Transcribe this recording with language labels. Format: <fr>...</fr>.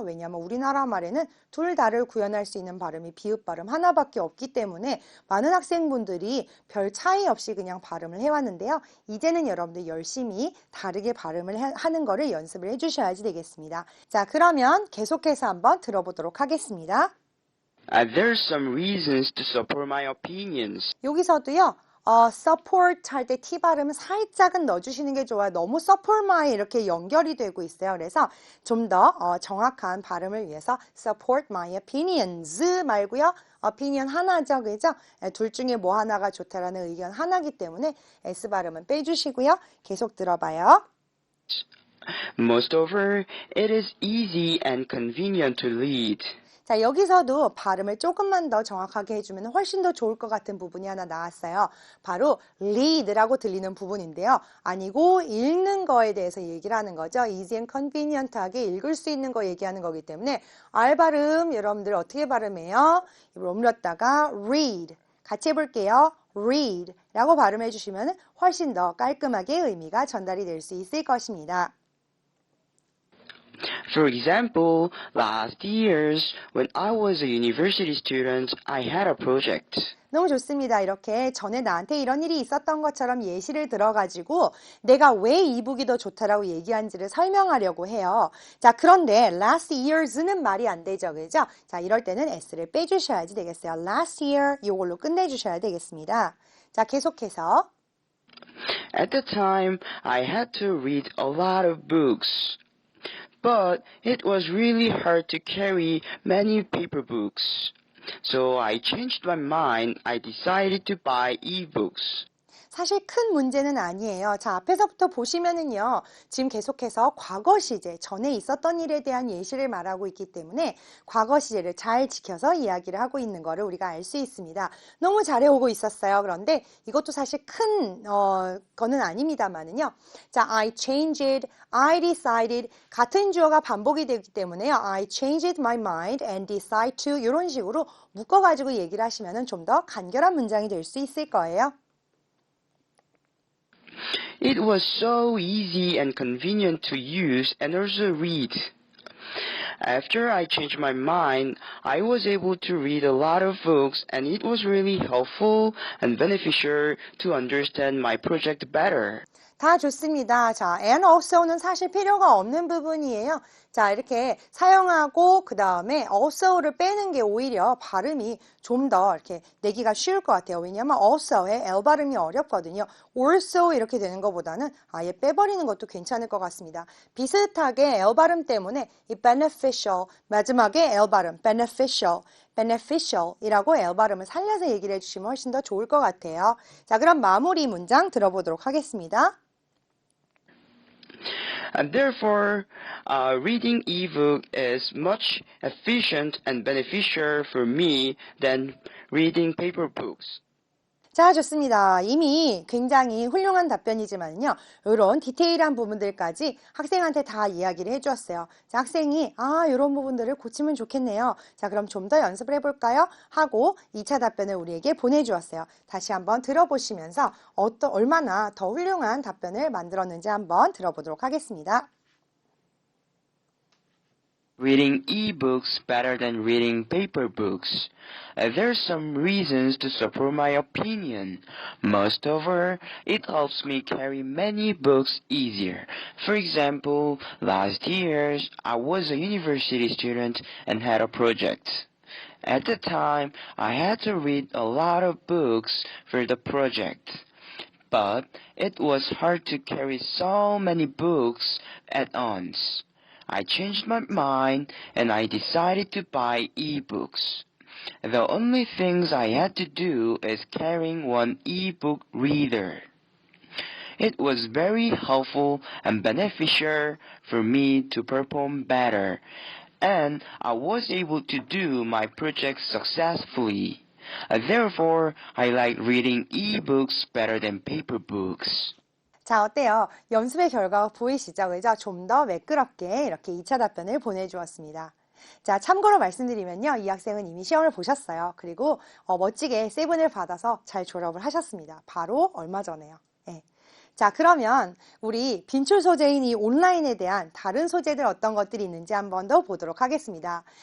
<ko>왜냐하면 우리나라 말에는 둘 다를 구현할 수 있는 발음이 비읍 발음 하나밖에 없기 때문에 많은 학생분들이 별 차이 없이 그냥 발음을 해왔는데요. 이제는 여러분들 열심히 다르게 발음을 하는 거를 연습을 해주셔야지 되겠습니다. 자, 그러면 계속해서 한번 들어보도록 하겠습니다.</ko> <en>There's some reasons to support my opinions.</en> <ko>여기서도요. support 할 때 T 발음은 살짝은 넣어주시는 게 좋아요. 너무</ko> <en>support my</en> <ko>이렇게 연결이 되고 있어요. 그래서 좀 더 정확한 발음을 위해서</ko> <en>support my opinions</en> <ko>말고요. opinion 하나죠. 그죠? 둘 중에 뭐 하나가 좋다라는 의견 하나이기 때문에 S 발음은 빼주시고요. 계속 들어봐요.</ko> <en>Moreover, it is easy and convenient to read.</en> <ko>자, 여기서도 발음을 조금만 더 정확하게 해주면 훨씬 더 좋을 것 같은 부분이 하나 나왔어요. 바로 read라고 들리는 부분인데요. 아니고 읽는 거에 대해서 얘기를 하는 거죠.</ko> <en>easy and convenient</en> <ko>하게 읽을 수 있는 거 얘기하는 거기 때문에 R 발음 여러분들 어떻게 발음해요? 입을 오므렸다가 read. 같이 해볼게요. read라고 발음해 주시면 훨씬 더 깔끔하게 의미가 전달이 될 수 있을 것입니다.</ko> <en>For example, last years, when I was a university student, I had a project.</en> <ko>너무 좋습니다. 이렇게 전에 나한테 이런 일이 있었던 것처럼 예시를 들어가지고 내가 왜 이북이 더 좋다라고 얘기한지를 설명하려고 해요. 자, 그런데</ko> <en>last years</en> <ko>는 말이 안 되죠. 그죠? 자, 이럴 때는 s를 빼주셔야지 되겠어요.</ko> <en>last year</en> <ko>이걸로 끝내주셔야 되겠습니다. 자, 계속해서</ko> <en>At the time, I had to read a lot of books. But it was really hard to carry many paper books. So I changed my mind. I decided to buy ebooks.</en> <ko>사실 큰 문제는 아니에요. 자, 앞에서부터 보시면은요. 지금 계속해서 과거 시제, 전에 있었던 일에 대한 예시를 말하고 있기 때문에 과거 시제를 잘 지켜서 이야기를 하고 있는 거를 우리가 알 수 있습니다. 너무 잘해오고 있었어요. 그런데 이것도 사실 큰 거는 아닙니다만은요. 자,</ko> <en>I changed, I decided</en> <ko>같은 주어가 반복이 되기 때문에요.</ko> <en>I changed my mind and decide to</en> <ko>이런 식으로 묶어가지고 얘기를 하시면은 좀 더 간결한 문장이 될 수 있을 거예요.</ko> <en>It was so easy and convenient to use and also read. After I changed my mind, I was able to read a lot of books and it was really helpful and beneficial to understand my project better.</en> <ko>다 좋습니다. 자,</ko> <en>and also</en> <ko>는 사실 필요가 없는 부분이에요. 자, 이렇게 사용하고 그 다음에 also를 빼는 게 오히려 발음이 좀 더 이렇게 내기가 쉬울 것 같아요. 왜냐하면 also의 L 발음이 어렵거든요. also 이렇게 되는 것보다는 아예 빼버리는 것도 괜찮을 것 같습니다. 비슷하게 L 발음 때문에 이 beneficial 마지막에 L 발음 beneficial이라고 L 발음을 살려서 얘기를 해주시면 훨씬 더 좋을 것 같아요. 자, 그럼 마무리 문장 들어보도록 하겠습니다.</ko> <en>And therefore, reading ebook is much efficient and beneficial for me than reading paper books.</en> <ko>자, 좋습니다. 이미 굉장히 훌륭한 답변이지만요. 이런 디테일한 부분들까지 학생한테 다 이야기를 해주었어요. 자, 학생이 이런 부분들을 고치면 좋겠네요. 자, 그럼 좀 더 연습을 해볼까요? 하고 2차 답변을 우리에게 보내주었어요. 다시 한번 들어보시면서 얼마나 더 훌륭한 답변을 만들었는지 한번 들어보도록 하겠습니다.</ko> <en>Reading ebooks better than reading paper books. There's some reasons to support my opinion. Most of all, it helps me carry many books easier. For example, last year, I was a university student and had a project. At the time, I had to read a lot of books for the project. But it was hard to carry so many books at once. I changed my mind and I decided to buy ebooks. The only things I had to do is carrying one e-book reader. It was very helpful and beneficial for me to perform better, and I was able to do my project successfully. Therefore, I like reading e-books better than paper books.</en> <ko>자, 어때요? 연습의 결과가 보이시죠? 그죠? 좀 더 매끄럽게 이렇게 2차 답변을 보내주었습니다. 자, 참고로 말씀드리면요. 이 학생은 이미 시험을 보셨어요. 그리고 멋지게 세븐을 받아서 잘 졸업을 하셨습니다. 바로 얼마 전에요. 예. 자, 그러면 우리 빈출 소재인 이 온라인에 대한 다른 소재들 어떤 것들이 있는지 한번 더 보도록 하겠습니다.</ko>